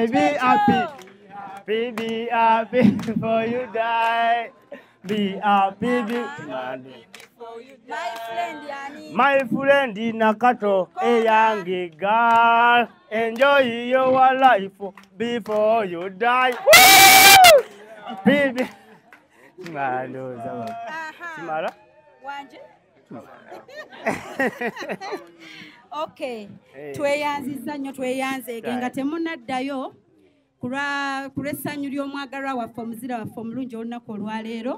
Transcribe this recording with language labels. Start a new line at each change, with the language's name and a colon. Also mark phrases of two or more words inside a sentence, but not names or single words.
English: Be happy before you die. Be happy before you die. My friend Nakato, a young girl, enjoy your life before you die. Baby. Simara? Okay.
Ganda: Tweyanziza nnyo tweyanzeege nga temunnaddayo kulw'essanyu ly'omwagalwa waffe omuzira waffe omulungi olunaku olwaleero.